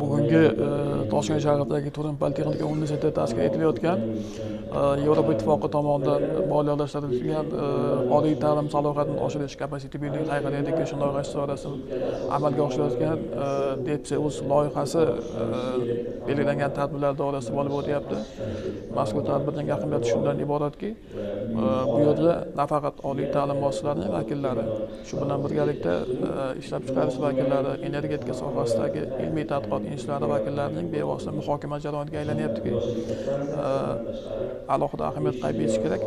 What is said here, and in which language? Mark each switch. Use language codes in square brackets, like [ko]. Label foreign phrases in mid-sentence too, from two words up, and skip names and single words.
[uz] hozirgi Toshkent shahridagi Turin politexnika universiteti tashkil etilayotgan Yevropa ittifoqi tomonidan moliyalashtirilgan oliy ta'lim salohiyatini oshirish [en] capacity building higher education [uz] loyihasi doirasida amalga oshirilayotgan DEPSEUS loyihasi belgilangan tadbirlar doirasida bo'lib o'tyapti. Mazkur tadbirning ahamiyati shundan iboratki, bu yerda nafaqat oliy ta'lim muassasalarining vakillari, shu bilan birgalikda ishlab chiqarish vakillari, energetika sohasidagi ilmiy tadqiqot institutlari vakillarining bevosita muhokama jarayoniga aylanyaptiki, alohida ahamiyat qayd etish kerak.